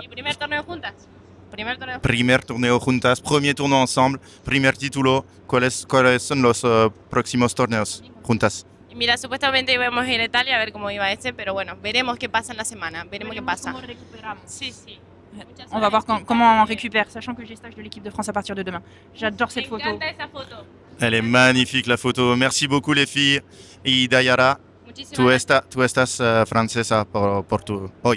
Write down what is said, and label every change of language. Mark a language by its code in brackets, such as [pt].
[es] Mi primer torneo juntas. Primer torneo. Primer torneo juntas, [fr] premier tournoi ensemble, [es] primer título. ¿Cuáles son los próximos torneos juntas? Y mira, supuestamente íbamos a ir a Italia a ver cómo iba pero bueno, veremos qué pasa en la semana, veremos qué pasa. Sí, sí. [fr] On va voir comment on récupère, sachant que j'ai stage de l'équipe de France à partir de demain. J'adore cette photo. [es] Me encanta esa foto. [fr] Elle est magnifique la photo. Merci beaucoup les filles. [es] Y Dayara, Muchísimas tú estás francesa por tu hoy.